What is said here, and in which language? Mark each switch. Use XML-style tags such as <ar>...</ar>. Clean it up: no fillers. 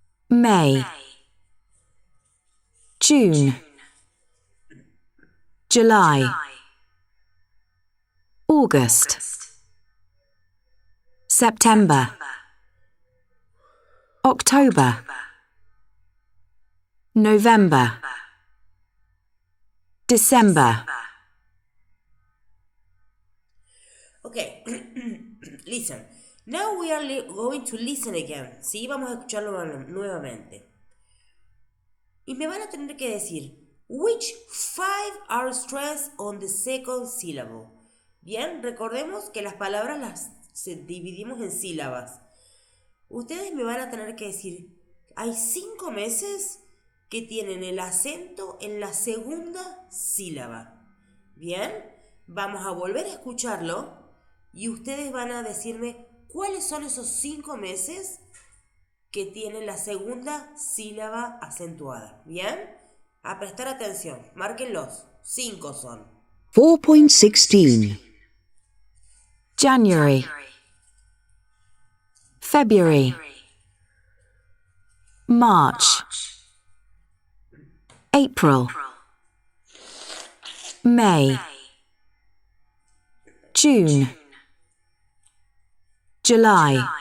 <en>May, June, July, August, September, October, November, December. Okay, listen. Now we are going to listen again.</en> <es>Sí, vamos a escucharlo nuevamente. Y me van a tener que decir,</es> <en>which five are stressed on the second syllable?</en> <es>Bien, recordemos que las palabras las dividimos en sílabas. Ustedes me van a tener que decir, hay 5 meses que tienen el acento en la segunda sílaba. Bien, vamos a volver a escucharlo y ustedes van a decirme cuáles son esos 5 meses que tienen la segunda sílaba acentuada. Bien, a prestar atención, márquenlos. 5 son.</es> <en>4.16 January, February, March, April, May, June, July,</en>